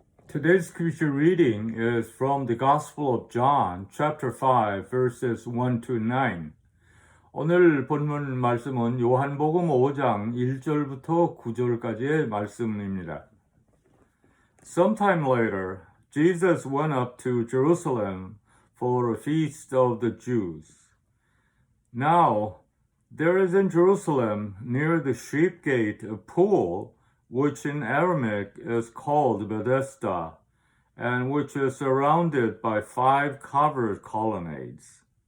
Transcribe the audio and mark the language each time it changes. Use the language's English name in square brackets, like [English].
[English] Today's scripture reading is from the Gospel of John, chapter 5, verses 1 to 9. [Korean] 오늘 본문 말씀은 요한복음 5장 1절부터 9절까지의 말씀입니다. [English] Sometime later, Jesus went up to Jerusalem for a feast of the Jews. Now, there is in Jerusalem near the sheep gate a pool, which in Aramaic is called Bethesda, and which is surrounded by 5 covered colonnades.